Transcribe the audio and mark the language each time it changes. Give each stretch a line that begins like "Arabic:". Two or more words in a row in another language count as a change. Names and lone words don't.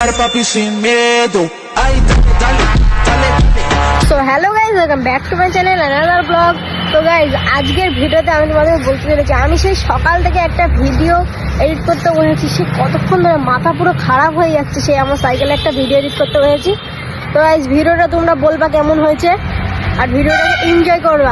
Spanish: papi sin miedo. Ay, dale, dale, dale, dale.
English: So hello guys, welcome back to my channel another blog.
Bangla: তো গাইজ, আজকের ভিডিওতে আমি তোমাদের বলতে চলেছি আমি সেই সকাল থেকে একটা ভিডিও এডিট করতে বসেছি। সে কতক্ষণ ধরে মাথা পুরো খারাপ হয়ে যাচ্ছে, সেই আমার সাইকেলে একটা ভিডিও এডিট করতে বসেছি। তো গাইজ, ভিডিওটা তোমরা বলবা কেমন হয়েছে আর ভিডিওটাকে এনজয় করবা।